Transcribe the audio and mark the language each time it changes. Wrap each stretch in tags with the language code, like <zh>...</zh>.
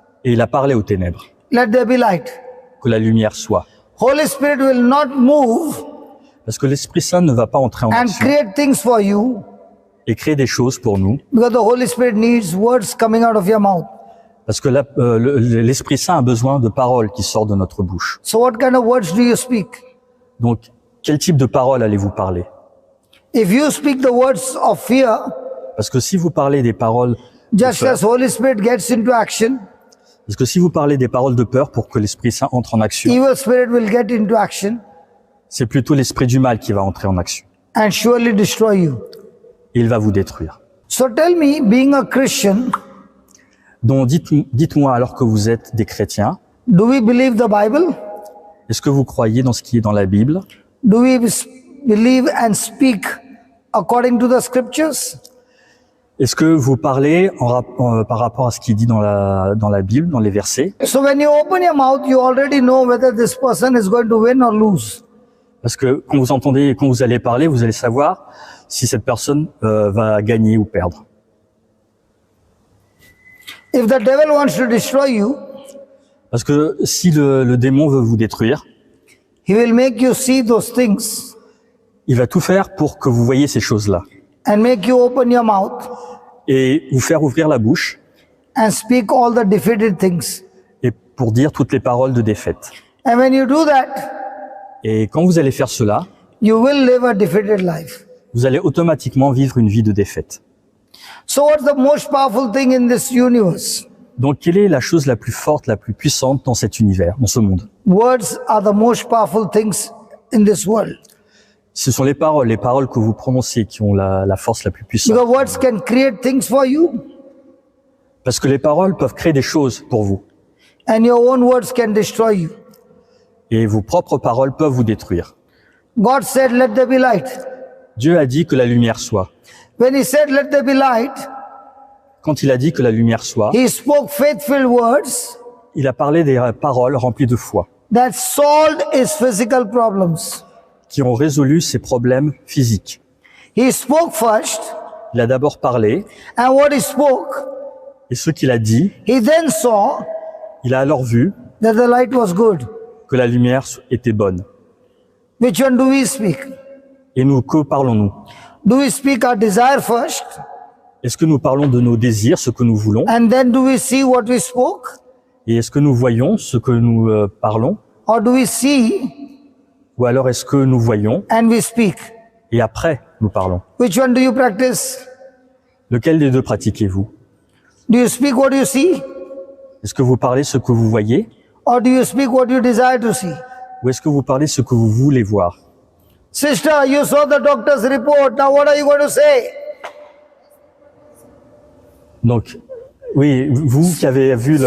<fr>et il a parlé aux ténèbres,</fr> <en>let there be light.</en> <fr>que la lumière soit.</fr> <en>Holy Spirit will not move</en> <fr>Parce que l'Esprit Saint ne va pas entrer en</fr> <en>and</en> <fr>action</fr> <en>create things for you</en> <fr>et créer des choses pour nous,</fr> <en>because the Holy Spirit needs words coming out of your mouth.</en> <fr>parce que l'Esprit Saint a besoin de paroles qui sortent de notre bouche.</fr> <en>So what kind of words do you speak?</en> <fr>Donc, quel type de paroles allez-vous parler?</fr> <en>If you speak the words of fear,</en> <fr>Parce que si vous parlez des paroles de</fr> <en>just</en> <fr>peur,</fr> <en>as Holy Spirit gets into action,</en> <fr>parce que si vous parlez des paroles de peur pour que l'Esprit Saint entre en action,</fr> <en>evil spirit will get into action</en> <fr>c'est plutôt l'esprit du mal qui va entrer en action.</fr> <en>and surely destroy you.</en> <fr>Et il va vous détruire.</fr> <en>So tell me, being a Christian,</en> <fr>Donc, dites-moi, alors que vous êtes des chrétiens,</fr> <en>do we believe the Bible?</en> <fr>est-ce que vous croyez dans ce qui est dans la Bible?</fr> <en>Do we believe and speak according to the scriptures?</en> <fr>Est-ce que vous parlez par rapport à ce qui est dit dans la Bible, dans les versets?</fr> <en>So when you open your mouth, you already know whether this person is going to win or lose.</en> <fr>Parce que quand vous allez parler, vous allez savoir si cette personne va gagner ou perdre.</fr> <en>If the devil wants to destroy you,</en> <fr>Parce que si le démon veut vous détruire,</fr> <en>he will make you see those things</en> <fr>il va tout faire pour que vous voyez ces choses-là</fr> <en>and make you open your mouth</en> <fr>et vous faire ouvrir la bouche</fr> <en>and speak all the defeated things.</en> <fr>et pour dire toutes les paroles de défaite.</fr> <en>And when you do that,</en> <fr>Et quand vous allez faire cela,</fr> <en>you will live a defeated life.</en> <fr>vous allez automatiquement vivre une vie de défaite.</fr> <en>So what's the most powerful thing in this universe?</en> <fr>Donc, quelle est la chose la plus forte, la plus puissante dans cet univers, dans ce monde?</fr> <en>Words are the most powerful things in this world.</en> <fr>Ce sont les paroles que vous prononcez qui ont la force la plus puissante.</fr> <en>Because words can create things for you.</en> <fr>Parce que les paroles peuvent créer des choses pour vous.</fr> <en>And your own words can destroy you.</en> <fr>Et vos propres paroles peuvent vous détruire.</fr> <en>God said, let there be light.</en> <fr>Dieu a dit que la lumière soit.</fr> <en>When he said, let there be light,</en> <fr>Quand il a dit que la lumière soit,</fr> <en>he spoke faith-filled words</en> <fr>il a parlé des paroles remplies de foi,</fr> <en>that solved his physical problems.</en> <fr>qui ont résolu ses problèmes physiques.</fr> <en>He spoke first,</en> <fr>Il a d'abord parlé,</fr> <en>and what he spoke,</en> <fr>et ce qu'il a dit,</fr> <en>he then saw</en> <fr>il a alors vu</fr> <en>that the light was good.</en> <fr>que la lumière était bonne.</fr> <en>Which one do we speak?</en> <fr>Et nous, que parlons-nous?</fr> <en>Do we speak our desire first,</en> <fr>Est-ce que nous parlons de nos désirs, ce que nous voulons?</fr> <en>and then do we see what we spoke?</en> <fr>Et est-ce que nous voyons ce que nous parlons?</fr> <en>Or do we see</en> <fr>Ou alors est-ce que nous voyons</fr> <en>and we speak?</en> <fr>et après nous parlons?</fr> <en>Which one do you practice?</en> <fr>Lequel des deux pratiquez-vous?</fr> <en>Do you speak what you see?</en> <fr>Est-ce que vous parlez ce que vous voyez?</fr> <en>Or do you speak what you desire to see?</en> <fr>Ou est-ce que vous parlez ce que vous voulez voir?</fr> <en>Sister, you saw the doctor's report. Now what are you going to say?</en> <fr>Donc, oui, vous qui avez vu le...</fr>